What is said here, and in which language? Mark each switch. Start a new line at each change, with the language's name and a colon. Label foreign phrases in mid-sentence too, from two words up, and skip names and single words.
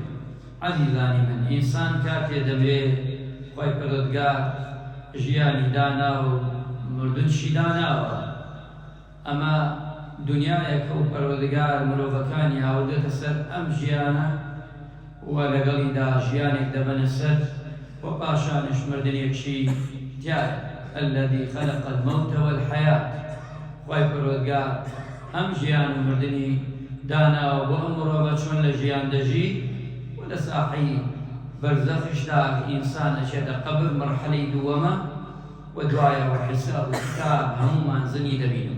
Central Kurdish: عەزیزانی من، ئینسان کاتێ دەمرێت خوای پەروەردگار ژیانی دانا و مردنشی داناوە. ئەمە دنیایەکە و پەروەردگار مرۆڤەکانی هاوردێتە سەر ئەم ژیانە و لەگەڵیدا ژیانێک دەبەنە سەر و پاشانش مردنێکی تایە.
Arabic: الذي خلق الموت والحياة.
Central Kurdish: خوای پەروەردگار ئەم ژیان و مردنی داناوە بۆ ئەم مرۆڤە چۆن لە ژیان دەژی و لە ساحەی بەرزەخشدا ئینسان ئەچێتە قەبر مەرحەلەی دووەمە و دوایەوە حیساب و کتاب هەموومان زنی دەبینەوە.